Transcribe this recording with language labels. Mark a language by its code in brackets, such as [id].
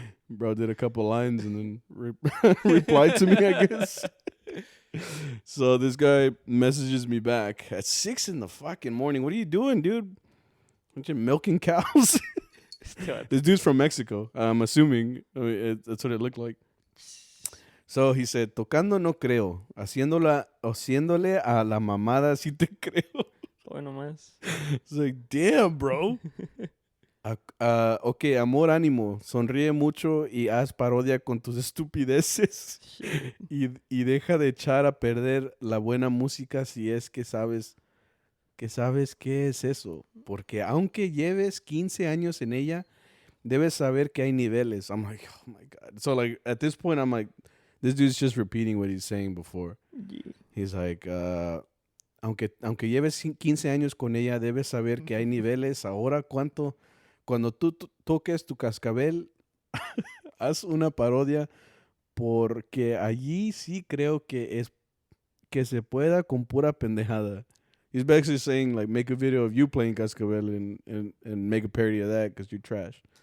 [en] Bro did a couple lines and then replied to me, I guess. So this guy messages me back at 6 in the fucking morning. What are you doing, dude? Aren't you milking cows? This dude's from Mexico. I'm assuming. I mean, that's what it looked like. So he said, [es] tocando no creo. Haciéndole a la mamada sí te creo. Bueno más. [en] It's like, damn, bro. [es] Ok, amor, ánimo. Sonríe mucho y haz parodia con tus estupideces. y deja de echar a perder la buena música si es que sabes qué es eso. Porque aunque lleves 15 años en ella, debes saber que hay niveles. [en] I'm like, oh my God. So like at this point, I'm like, this dude's just repeating what he's saying before. Yeah. He's like, [es] aunque lleves 15 años con ella, debes saber que hay niveles. Ahora, cuando tú toques tu cascabel, haz una parodia porque allí sí creo que se pueda con pura pendejada. [en] He's basically saying, like, make a video of you playing cascabel and make a parody of that because you're trash.